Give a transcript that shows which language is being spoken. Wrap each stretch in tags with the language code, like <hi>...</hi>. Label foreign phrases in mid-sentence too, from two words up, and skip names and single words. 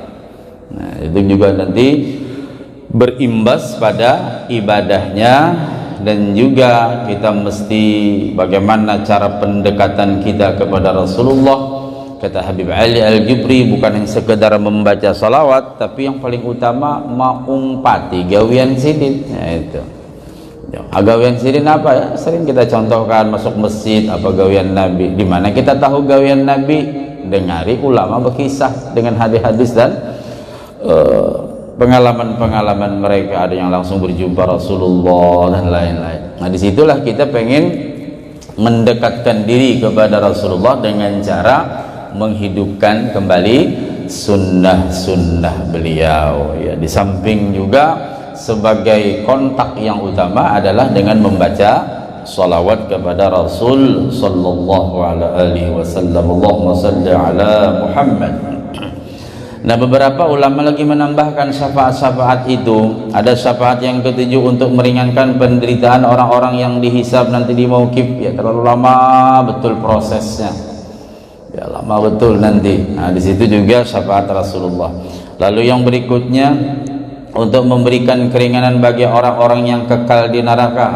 <id>Nah, itu juga nanti berimbas pada ibadahnya, dan juga kita mesti bagaimana cara pendekatan kita kepada Rasulullah.</id> <bjn>Kata Habib Ali Al-Jubri, bukan yang sekedar membaca salawat, tapi yang paling utama mengumpati gawian sidin. Nah, itu gawian sidin apa ya? Sering kita contohkan masuk masjid, apa gawian Nabi. Di mana kita tahu gawian Nabi? Dengari ulama berkisah dengan hadis-hadis dan pengalaman-pengalaman mereka.</bjn> <id>Ada yang langsung berjumpa Rasulullah dan lain-lain. Nah, disitulah kita pengen mendekatkan diri kepada Rasulullah dengan cara menghidupkan kembali sunnah-sunnah beliau ya. Di samping juga sebagai kontak yang utama adalah dengan membaca salawat kepada Rasul</id> <ar>صلى الله عليه وسلم. اللهم صل على محمد.</ar> <id>Nah, beberapa ulama lagi menambahkan syafaat-syafaat itu. Ada syafaat yang ketujuh untuk meringankan penderitaan orang-orang yang dihisab nanti di mauqif. Ya, terlalu lama betul prosesnya. Ya, lama betul nanti. Nah, di situ juga syafaat Rasulullah. Lalu yang berikutnya untuk memberikan keringanan bagi orang-orang yang kekal di neraka.</id>